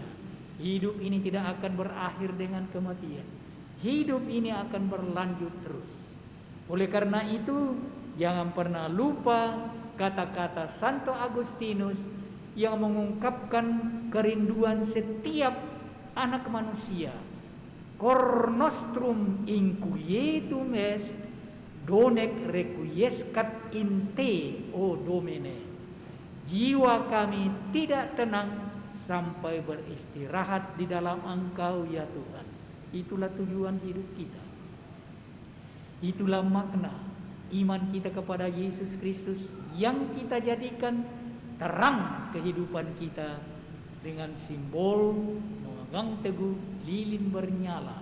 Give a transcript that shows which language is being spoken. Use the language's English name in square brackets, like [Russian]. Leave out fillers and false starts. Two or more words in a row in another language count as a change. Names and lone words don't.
[Indonesian] Hidup ini tidak akan berakhir dengan kematian. Hidup ini akan berlanjut terus. Oleh karena itu, jangan pernah lupa kata-kata Santo Agustinus yang mengungkapkan kerinduan setiap anak manusia. [Latin] Cor nostrum inquietum est, donec requiescat in te, o Domine. [Indonesian] Jiwa kami tidak tenang sampai beristirahat di dalam Engkau ya Tuhan. Itulah tujuan hidup kita. Itulah makna iman kita kepada Yesus Kristus yang kita jadikan terang kehidupan kita dengan simbol memegang teguh lilin bernyala.